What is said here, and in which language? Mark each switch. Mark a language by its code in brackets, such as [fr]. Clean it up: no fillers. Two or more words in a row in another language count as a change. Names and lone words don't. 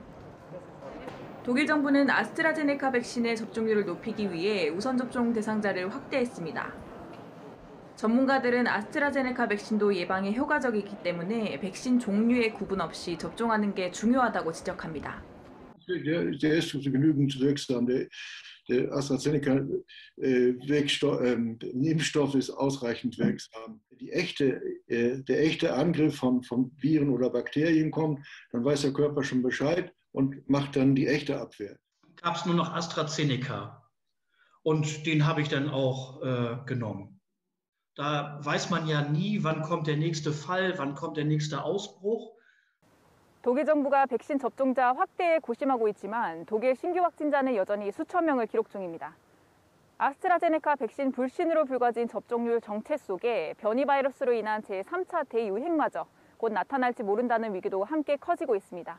[ko] 독일 정부는 아스트라제네카 백신의 접종률을 높이기 위해 우선 접종 대상자를 확대했습니다. 전문가들은 아스트라제네카 백신도 예방에 효과적이기 때문에 백신 종류에 구분 없이 접종하는 게 중요하다고 지적합니다. [de] Der ist genügend wirksam. Der AstraZeneca-Impfstoff ist ausreichend wirksam. Der echte Angriff von Viren oder Bakterien kommt, dann weiß der Körper schon Bescheid und macht dann die echte Abwehr. Gab es nur noch AstraZeneca und den habe ich dann auch genommen. Da weiß man ja nie, wann kommt der nächste Fall, wann kommt der nächste Ausbruch. [ko] 독일 정부가 백신 접종자 확대에 고심하고 있지만 독일 신규 확진자는 여전히 수천 명을 기록 중입니다. 아스트라제네카 백신 불신으로 불거진 접종률 정체 속에 변이 바이러스로 인한 제3차 대유행마저 곧 나타날지 모른다는 위기도 함께 커지고 있습니다.